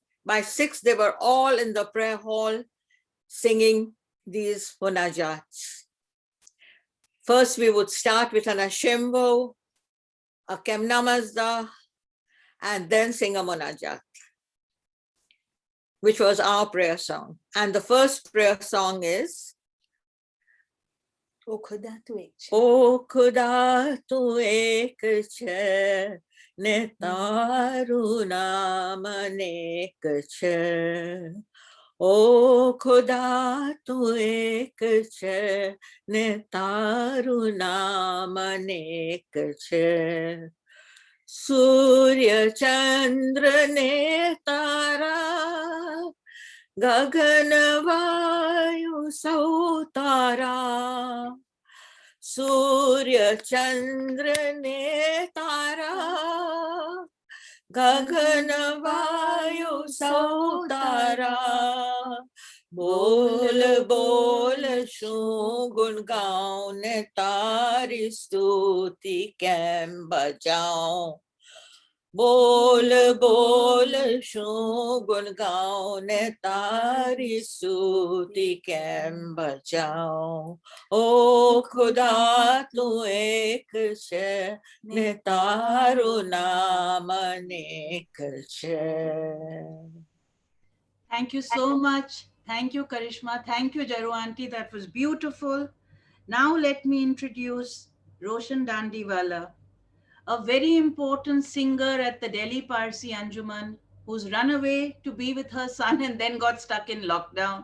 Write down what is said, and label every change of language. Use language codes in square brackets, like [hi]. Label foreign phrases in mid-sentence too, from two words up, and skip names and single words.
[en] By 6, they were all in the prayer hall singing these munajats. First, we would start with an Ashembo, a Kemnamazda, and then sing a munajat, which was our prayer song. And the first prayer song is [gu] ઓ ખુદા તુ એક છે, નેતારું નામ અનેક છે. ઓ ખુદા તુ એક છે, નેતારું નામ અનેક છે. સૂર્ય ચંદ્ર ને તારા, ગગન વાયુ સૌતારા. સૂર્ય ચંદ્ર ને તારા, ગગન વાયુ સૌતારા. બોલ બોલ શું ગુણ ગાઉં ને તારી સ્તુતિ કેમ બજાઉં. બોલ બોલ શું ગુણ ગાઉં ને તારી સ્તુતિ કેમ બજાઉં. ઓ ખુદા તુ એક છે, ને તારું નામ અનેક છે. [en] Thank you so much. Thank you, Karishma. Thank you, Jaru Aunty. That was beautiful. Now let me introduce Roshan Dandiwala, a very important singer at the Delhi Parsi Anjuman, who's run away to be with her son and then got stuck in lockdown.